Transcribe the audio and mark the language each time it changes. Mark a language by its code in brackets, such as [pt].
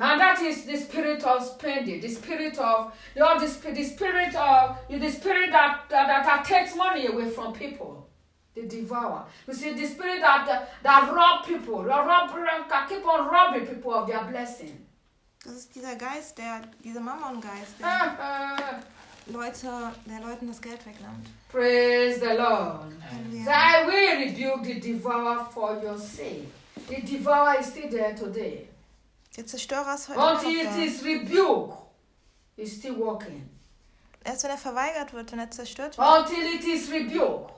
[en] And that is the spirit of spending, the spirit of, you know, the spirit of, the spirit that takes money away from people. They devour. You see, the spirit that rob people, can keep on robbing people of their blessing. [de] Das ist dieser Geist, dieser Mammon-Geist, der der Leuten das Geld wegnimmt. [en] Praise the Lord. Amen. So I will rebuke the devourer for your sake. The devourer is still there today. [de] Der Zerstörer ist heute noch da. [en] Until it is rebuked, he's still walking. [de] Erst wenn verweigert wird, wenn zerstört wird. [en] Until it is rebuked.